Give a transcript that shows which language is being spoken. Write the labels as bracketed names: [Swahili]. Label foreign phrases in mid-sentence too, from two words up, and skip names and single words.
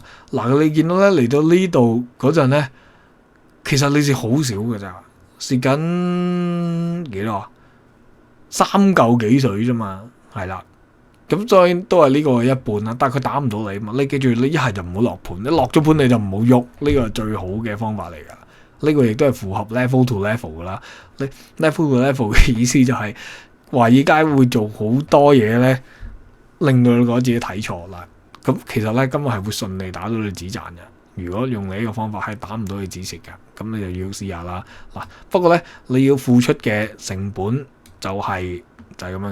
[Cantonese] 嗱，你見到咧嚟到呢度嗰陣咧。其實你蝕好少嘅咋，蝕緊幾多啊？3嚿幾水啫嘛，係啦。咁所以都係呢個一半啦，但係佢打唔到你嘛。你記住，你一係就唔好落盤，你落咗盤你就唔好喐，呢個係最好嘅方法嚟噶。呢個亦都係符合 [English] level to level [Cantonese] 噶啦。你 [English] level to level [Cantonese] 嘅意思就係華爾街會做好多嘢咧，令到你覺得自己睇錯啦。咁其實咧，今日係會順利打到你止賺嘅。如果用你呢個方法係打唔到你止蝕嘅，咁你就要試下啦。嗱，不過咧你要付出嘅成本就係咁樣嘅。